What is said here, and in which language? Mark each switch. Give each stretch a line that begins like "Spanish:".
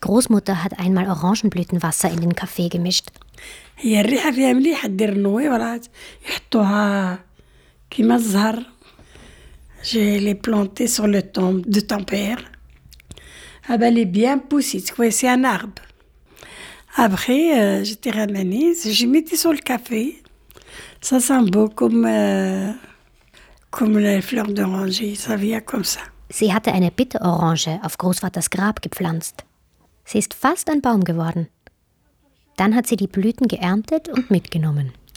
German: Großmutter hat einmal Orangenblütenwasser in den Kaffee gemischt.
Arabic: هي الريحة فيها مليحة دير النويرات يحطوها كيما الزهر.
French: J'ai les planté sur le tombe de ton père. Ah ben, les bien poussées, tu vois, c'est un arbre. Après, j'étais ramenée, j'ai mis sur le café. Ça sent beau comme. Comme la fleur d'oranger, ça vient comme ça.
German: Sie hatte eine Bitterorange auf Großvaters Grab gepflanzt. Sie ist fast ein Baum geworden. Dann hat sie die Blüten geerntet und mitgenommen.